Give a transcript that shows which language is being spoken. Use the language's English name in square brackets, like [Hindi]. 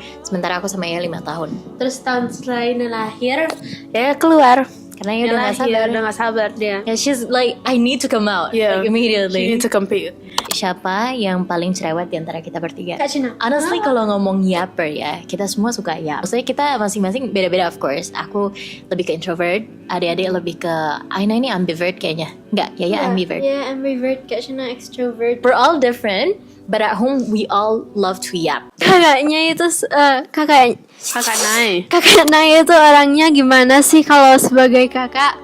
[Indonesian] Sementara aku sama Yaya 5 tahun. Terus tahun setelah ini lahir, ya keluar. Karena ya udah gak sabar. Udah gak sabar dia. [English] Yeah, she's like, I need to come out like immediately. She needs to compete. [Indonesian] Siapa yang paling cerewet di antara kita bertiga? Kak Cina. Honestly kalau ngomong yapper ya, kita semua suka yap. Maksudnya kita masing-masing beda-beda of course. Aku lebih ke introvert, adik-adik lebih ke Aina ini ambivert kayaknya. Enggak, Yaya ambivert. Ya ambivert, Kak Cina extrovert. [English] We're all different, but at home we all love to yap. [Indonesian] Kakaknya itu kakak Kakak Naya itu orangnya gimana sih kalau sebagai kakak?